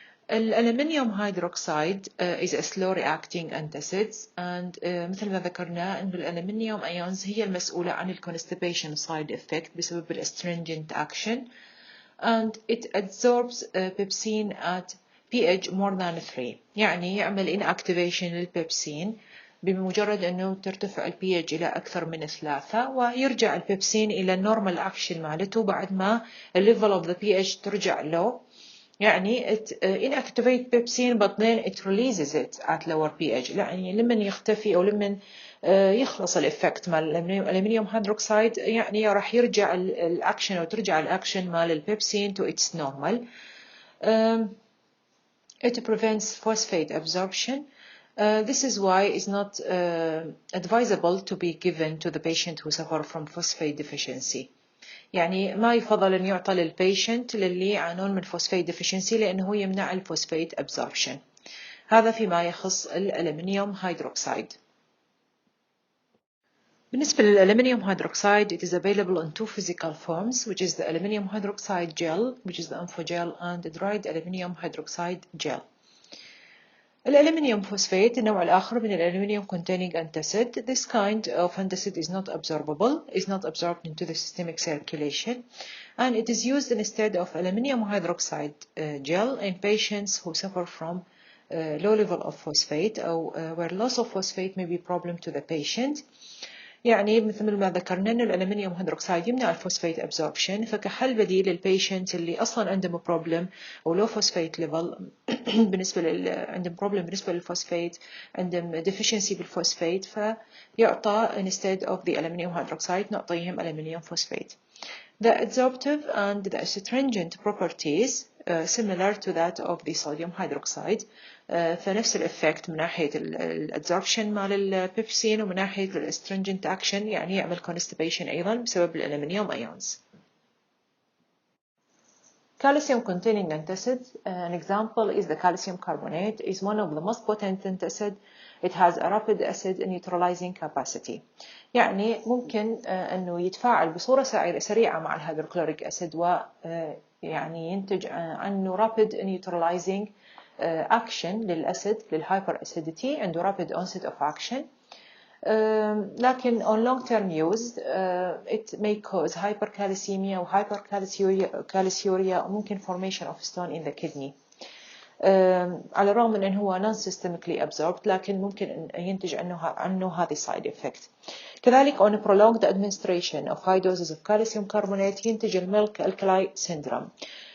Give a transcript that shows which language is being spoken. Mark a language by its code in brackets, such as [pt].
[en] الألمنيوم hydroxide is a slow reacting antacids and [ar] مثل ما ذكرنا أن الألمنيوم [en] ions [ar] هي المسؤولة عن [en] constipation side effect [ar] بسبب [en] astringent action, and it absorbs pepsin at pH more than 3. [ar] يعني يعمل inactivation للبيبسين بمجرد أنه ترتفع pH إلى أكثر من 3، ويرجع البيبسين إلى [en] normal action [ar] مالته بعد ما [en] level of the pH [ar] ترجع low. [en] يعني it inactivate pepsin but then it releases it at lower pH. [ar] يعني لمن يختفي أو لمن يخلص الإفكت مال الألمنيوم هيدروكسيد يعني راح يرجع الأكشن أو ترجع الأكشن مال البيبسين [en] to its normal. It prevents phosphate absorption. This is why it's not advisable to be given to the patient who suffer from phosphate deficiency. [ar] يعني ما يفضل أن يعطى للبيشنت للي يعانون من فوسفيت ديفيشنسي لأنه يمنع الفوسفيت أبزوربشن. هذا فيما يخص الألمنيوم هيدروكسيد. بالنسبة للألمنيوم هيدروكسيد, [en] it is available in two physical forms, which is the aluminium hydroxide gel, which is the amphogel, and the dried aluminium hydroxide gel. [ar] الألمنيوم فوسفات النوع الآخر من الألمنيوم [en] containing antacid. This kind of antacid is not absorbable, is not absorbed into the systemic circulation, and it is used instead of aluminium hydroxide gel in patients who suffer from low level of phosphate أو where loss of phosphate may be a problem to the patient. [ar] يعني مثل ما ذكرنا أن الألمنيوم هيدروكسيد يمنع الفوسفيت أبزوربشن، فكحل بديل للبيشنت اللي أصلا عندهم بروبلم أو لو فوسفيت ليفل عندهم بروبلم بالنسبة للفوسفيت، عندهم deficiency بالفوسفيت، فيعطى [en] instead of the aluminium hydroxide [ar] نعطيهم aluminium phosphate. [en] The adsorptive and the astringent properties similar to that of the sodium hydroxide. [ar] فنفس الإفكت من ناحية الادزوربشن مال البيبسين ومن ناحية الاسترنجنت أكشن، يعني يعمل constipation أيضا بسبب الألمنيوم ions. [en] Calcium containing antacid, an example is the calcium carbonate, is one of the most potent antacid. It has a rapid acid neutralizing capacity. [ar] يعني ممكن أنه يتفاعل بصورة سريعة مع الهيدروكلوريك أسيد، ويعني ينتج عنه [en] rapid neutralizing action [ar] للأسيد للhyperacidity عنده [en] rapid onset of action. لكن on long term use it may cause hypercalcemia و hypercalciuria وممكن formation of stone in the kidney. [ar] على الرغم من أنه هو [en] non-systemically absorbed [ar] لكن ممكن أن ينتج عنه هذه [en] side effect. كذلك on prolonged administration of high doses of calcium carbonate [ar] ينتج الميلك [en] alkali syndrome.